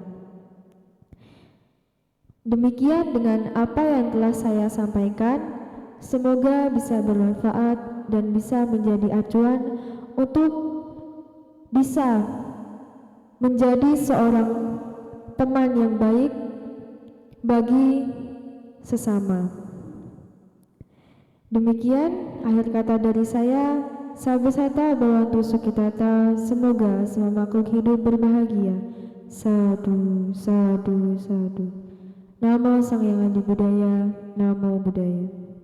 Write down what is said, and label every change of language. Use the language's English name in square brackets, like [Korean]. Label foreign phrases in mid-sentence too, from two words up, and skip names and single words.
[Indonesian] Demikian dengan apa yang telah saya sampaikan, semoga bisa bermanfaat dan bisa menjadi acuan untuk bisa menjadi seorang teman yang baik bagi sesama. Demikian akhir kata dari saya. [Pali] Sabasata Bhavantu Sukhitata. [Indonesian] Semoga semua makhluk hidup berbahagia. [Pali] Sadu, sadu, sadu. Namo Sang Hyang Adi Budaya. Namo Buddhaya.